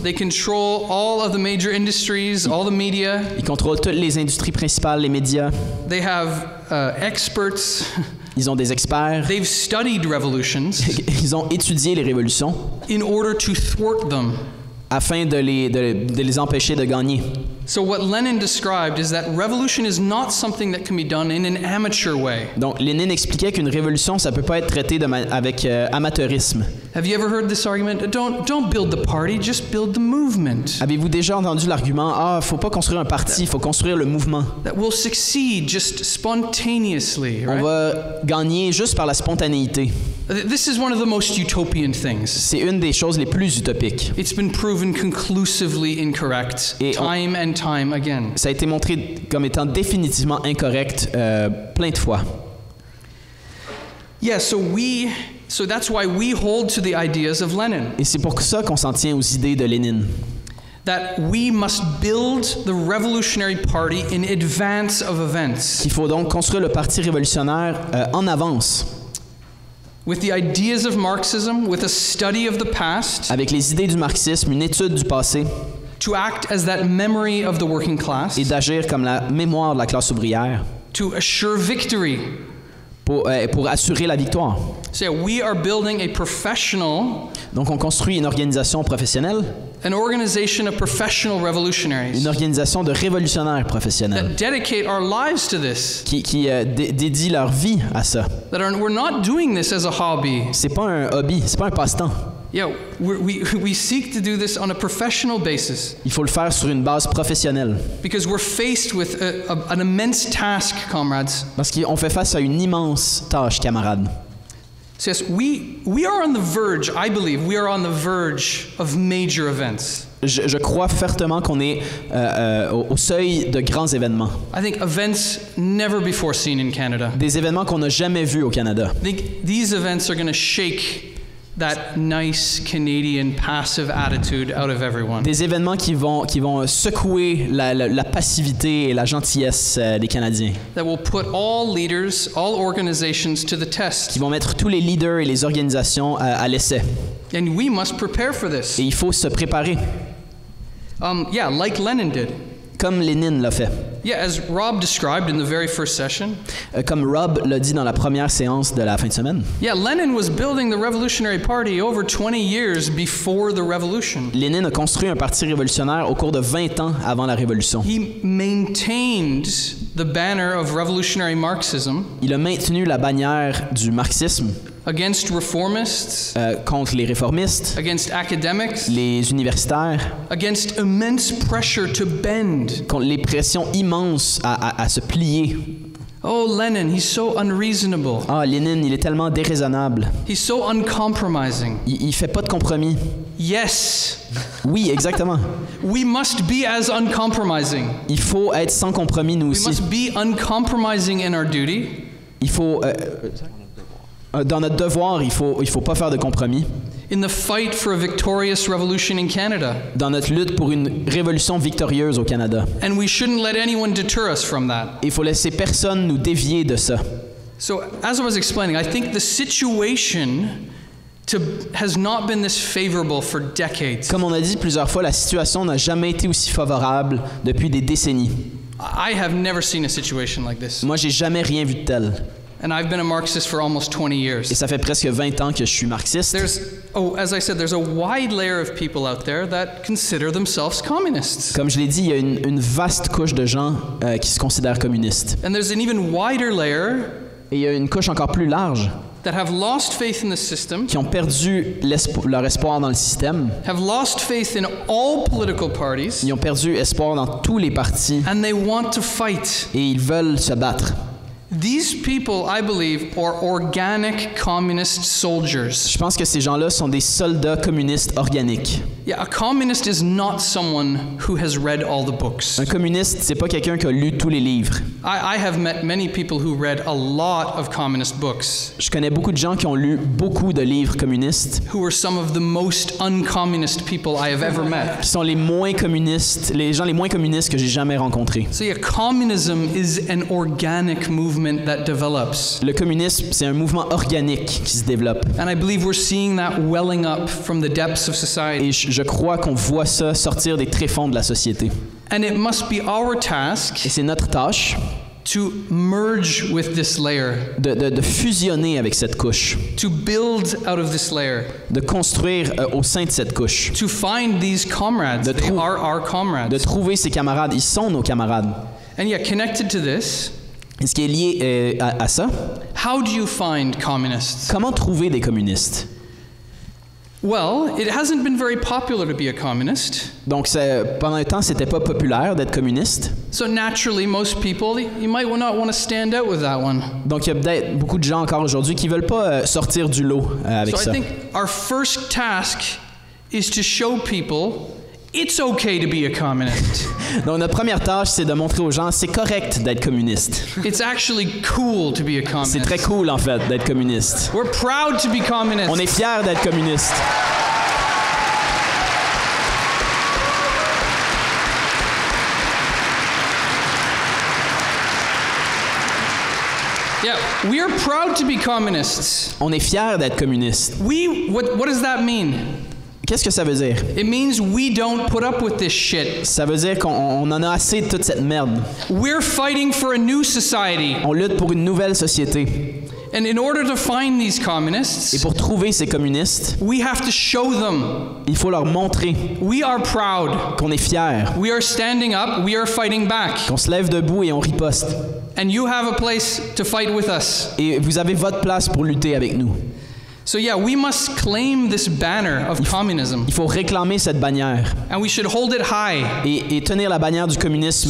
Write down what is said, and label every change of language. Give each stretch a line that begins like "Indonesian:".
English: They control all of the major industries, all the media.
French: Ils contrôlent toutes les industries principales, les médias.
English: They have experts.
French: Ils ont des experts.
English: They've studied revolutions
French: Ils ont étudié les révolutions
English: in order to thwart them.
French: afin de les empêcher de gagner.
English: So what Lenin described is that revolution is not something that can be done in an amateur way.
French: Donc, Lénine expliquait qu'une révolution, ça peut pas être traité avec amateurisme.
English: Have you ever heard this argument? Don't build the party, just build the movement.
French: Avez-vous déjà entendu l'argument, faut pas construire un parti, faut construire le mouvement.
English: That will succeed just spontaneously, right?
French: On va gagner juste par la spontanéité.
English: This is one of the most utopian things.
French: C'est une des choses les plus utopiques.
English: It's been proven conclusively incorrect time and time again.
French: Ça a été montré comme étant définitivement incorrect plein de fois.
English: Yeah, so that's why we hold to the ideas of Lenin.
French: Et c'est pour ça qu'on s'en tient aux idées de Lénine.
English: That we must build the revolutionary party in advance of events.
French: Il faut donc construire le parti révolutionnaire en avance.
English: With the ideas of Marxism, with a study of the past.
French: Avec les idées du marxisme, une étude du passé.
English: To act as that memory of the working class.
French: Et d'agir comme la mémoire de la classe ouvrière.
English: To assure victory.
French: Pour assurer la victoire.
English: So yeah, we are building a professional.
French: Donc on construit une organisation professionnelle.
English: An organization of professional revolutionaries.
French: Une organisation de révolutionnaires professionnels.
English: That dedicate our lives to this.
French: Qui dédient leur vie à ça.
English: We're not doing this as a hobby.
French: C'est pas un hobby, c'est pas un passe-temps.
English: Yeah, we seek to do this on a professional basis.
French: Il faut le faire sur une base professionnelle.
English: Because we're faced with an immense task, comrades.
French: Parce qu'on fait face à une immense tâche, camarades.
English: So yes, we are on the verge, I believe, we are on the verge of major events.
French: Je crois fermement qu'on est au seuil de grands événements.
English: I think events never before seen in Canada.
French: Des événements qu'on n'a jamais vus au Canada.
English: I think these events are going to shake that nice Canadian passive attitude out of everyone.
French: Des événements qui vont secouer la passivité et la gentillesse des Canadiens.
English: That will put all leaders, all organizations to the test.
French: Qui vont mettre tous les leaders et les organisations à l'essai.
English: And we must prepare for this.
French: Et il faut se préparer.
English: Yeah, like Lenin did.
French: comme Lénine l'a fait.
English: Yeah, as Rob described in the very first session.
French: Comme Rob l'a dit dans la première séance de la fin de semaine.
English: Yeah, Lenin was building the Revolutionary Party over 20 years before the revolution.
French: Lénine a construit un parti révolutionnaire au cours de 20 ans avant la Révolution.
English: He maintained the banner of revolutionary Marxism.
French: Il a maintenu la bannière du marxisme
English: Against reformists,
French: contre les réformistes,
English: against academics,
French: les universitaires,
English: against immense pressure to bend.
French: contre les pressions immenses à se plier.
English: Oh, Lenin, he's so unreasonable.
French: Ah, Lénine, il est tellement déraisonnable.
English: He's so uncompromising.
French: Il fait pas de compromis.
English: Yes,
French: Oui, exactement.
English: we must be as uncompromising.
French: Il faut être sans compromis, nous
English: We
French: aussi.
English: must be uncompromising in our duty.
French: Il faut... dans notre devoir, il faut pas faire de compromis.
English: In the fight for a victorious revolution in Canada.
French: Dans notre lutte pour une révolution victorieuse au Canada.
English: And we shouldn't let anyone deter us from that.
French: Il faut laisser personne nous dévier de ça.
English: So, as I was explaining, I think the situation has not been this favorable for decades.
French: Comme on a dit plusieurs fois, la situation n'a jamais été aussi favorable depuis des décennies.
English: I have never seen a situation like this.
French: Moi, j'ai jamais rien vu de tel.
English: And I've been a Marxist for almost 20
French: Et
English: years.
French: ça fait presque 20 ans que je suis marxiste.
English: As I said, there's a wide layer of people out there that consider themselves communists.
French: Comme je l'ai dit, il y a une vaste couche de gens qui se considèrent communistes.
English: And there's an even wider layer
French: Et il y a une couche encore plus large
English: that have lost faith in the system,
French: qui ont perdu leur espoir dans le système.
English: have lost faith in all political parties,
French: Ils ont perdu espoir dans tous les partis
English: and they want to fight.
French: et ils veulent se battre.
English: These people, I believe, are organic communist soldiers.
French: Je pense que ces gens-là sont des soldats communistes organiques.
English: Yeah, a communist is not someone who has read all the books.
French: Un communiste, c'est pas quelqu'un qui a lu tous les livres.
English: I have met many people who read a lot of communist books,
French: Je connais beaucoup de gens qui ont lu beaucoup de livres communistes,
English: who are some of the most uncommunist people I have ever met.
French: qui sont les moins communistes, les gens les moins communistes que j'ai jamais rencontrés.
English: So yeah, communism is an organic movement that develops.
French: Le communisme, c'est un mouvement organique qui se développe.
English: And I believe we're seeing that welling up from the depths of society.
French: Et je crois qu'on voit ça sortir des tréfonds de la société.
English: And it must be our task
French: Et c'est notre tâche
English: to merge with this layer,
French: de fusionner avec cette couche,
English: to build out of this layer,
French: de construire au sein de cette couche,
English: to find these comrades.
French: De
English: They
French: trou-
English: are our comrades.
French: de trouver ses camarades. Ils sont nos camarades.
English: And yeah, connected to this,
French: Et ce qui est lié à ça,
English: how do you find communists?
French: comment trouver des communistes?
English: Well, it hasn't been very popular to be a communist.
French: Donc, pendant un temps, c'était pas populaire d'être communiste.
English: So naturally, most people, you might not want to stand out with that one.
French: Donc, il y a peut-être beaucoup de gens encore aujourd'hui qui veulent pas sortir du lot avec
English: So
French: ça.
English: I think our first task is to show people it's okay to be a communist.
French: Donc, notre première tâche, c'est de montrer aux gens, c'est correct d'être communiste.
English: It's actually cool to be a communist.
French: C'est très cool, en fait, d'être communiste.
English: We're proud to be communists.
French: On est fiers d'être communiste.
English: Yeah, we are proud to be communists.
French: On est fiers d'être communiste.
English: What does that mean?
French: Qu'est-ce que ça veut dire?
English: It means we don't put up with this shit.
French: Ça veut dire qu'on en a assez de toute cette merde.
English: We're fighting for a new society.
French: On lutte pour une nouvelle société.
English: And in order to find these
French: Et
English: communists,
French: pour trouver ces communistes,
English: we have to show them
French: il faut leur montrer
English: we are proud.
French: qu'on est fiers,
English: We are standing up. We are fighting back.
French: qu'on se lève debout et on riposte.
English: And you have a place to fight with us.
French: Et vous avez votre place pour lutter avec nous.
English: So yeah, we must claim this banner of communism.
French: Il faut réclamer cette bannière
English: And we should hold it high
French: et tenir la bannière du communisme